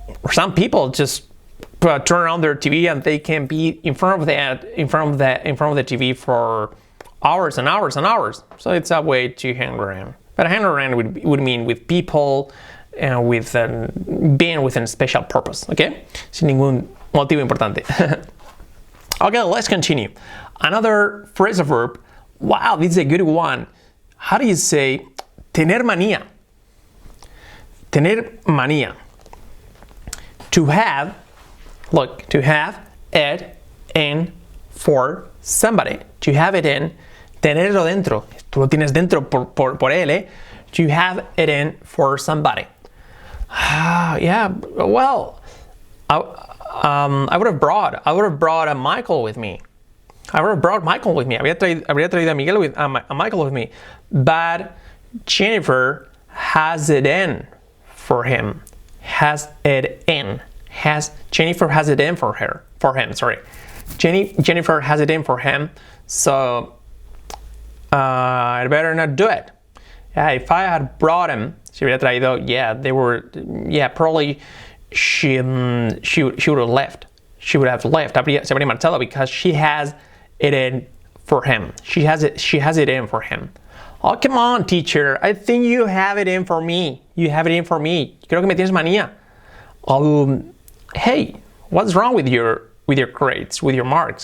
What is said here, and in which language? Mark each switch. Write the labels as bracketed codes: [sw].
[en] Some people just turn on their TV and they can be in front of the TV for hours and hours and hours. So it's a way to hang around. But hang around would mean with people and with being with a special purpose. [es] Okay, sin ningún motivo importante. [en] Okay, let's continue. Another phrasal verb. Wow, this is a good one. How do you say [es] tener manía? Tener manía. [en] To have. Look, to have it in for somebody. To have it in, [es] tenerlo dentro. Tú lo tienes dentro por él, eh? [en] To have it in for somebody. Yeah, well, I would have brought a Michael with me. [es] Habría traído a Michael [en] with me. But Jennifer has it in for him. Jennifer has it in for him. Sorry, Jennifer has it in for him. So I better not do it. Yeah, if I had brought him, [es] si hubiera traído, [en] probably she would have left. She would have left. [es] Se habría marchado [en] because she has it in for him. She has it in for him. Oh, come on, teacher. I think you have it in for me. You have it in for me. [es] Creo que me tienes manía. [en] Hey, what's wrong with your grades, with your marks?